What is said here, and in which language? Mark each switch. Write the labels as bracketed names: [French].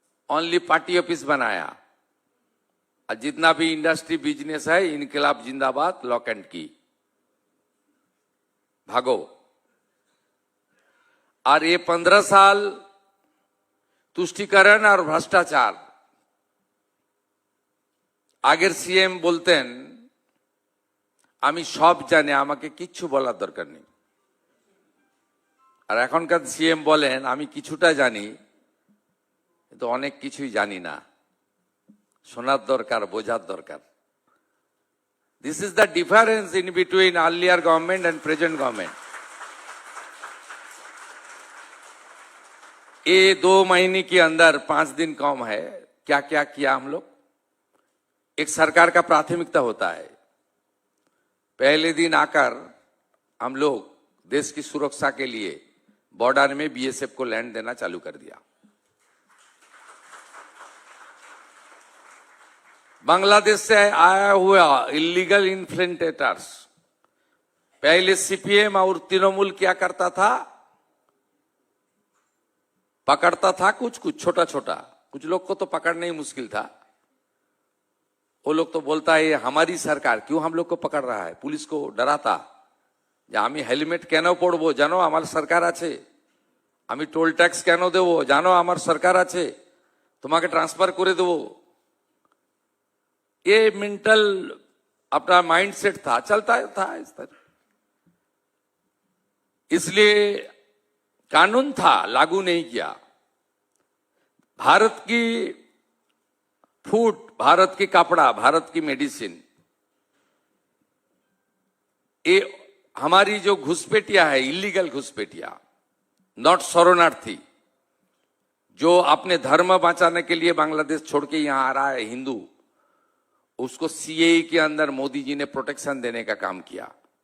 [Hindi] Only party office बनाया। और जितना भी इंडस्ट्री बिजनेस है, इनकलाब जिंदाबाद, लॉक एंड की, भागो। और ये 15 साल तुष्टिकरण और भ्रष्टाचार। [Bangla] আগের সিএম বলতেন আমি সব জানি, আমাকে কিচ্ছু বলার দরকার নেই। আর এখনকার সিএম বলেন আমি কিছুটা জানি, কিন্তু অনেক কিছুই জানি না। শোনার দরকার, বোঝার দরকার। [English] This is the difference in between earlier government and present government. [Hindi] ये 2 महीने के अंदर 5 दिन कम है। क्या क्या किया हम लोग? एक सरकार का प्राथमिकता होता है, पहले दिन आकर हम लोग देश की सुरक्षा के लिए बॉर्डर में बीएसएफ को लैंड देना चालू कर दिया। बांग्लादेश से आया हुआ इलीगल इन्फ्लेटेटर्स, पहले सीपीएम और तृणमूल क्या करता था, पकड़ता था कुछ कुछ छोटा छोटा, कुछ लोग को तो पकड़ना ही मुश्किल था। वो लोग तो बोलता है हमारी सरकार क्यों हम लोग को पकड़ रहा है, पुलिस को डराता [Bangla] যে আমি হেলমেট কেন পরবো, জানো আমার সরকার আছে, আমি টোল ট্যাক্স কেন দেবো, জানো আমার সরকার আছে, তোমাকে ट्रांसफर করে দেবো। [Hindi] ये मेंटल अपना माइंडसेट था, चलता था इस तरह। इसलिए कानून था, लागू नहीं किया। भारत की फूड, भारत की कपड़ा, भारत की मेडिसिन, ये हमारी जो घुसपैठिया है, इलीगल घुसपैठिया, नॉट शरणार्थी, जो अपने धर्म बचाने के लिए बांग्लादेश छोड़ के यहां आ रहा है, हिंदू, उसको सीएए के अंदर मोदी जी ने प्रोटेक्शन देने का काम किया।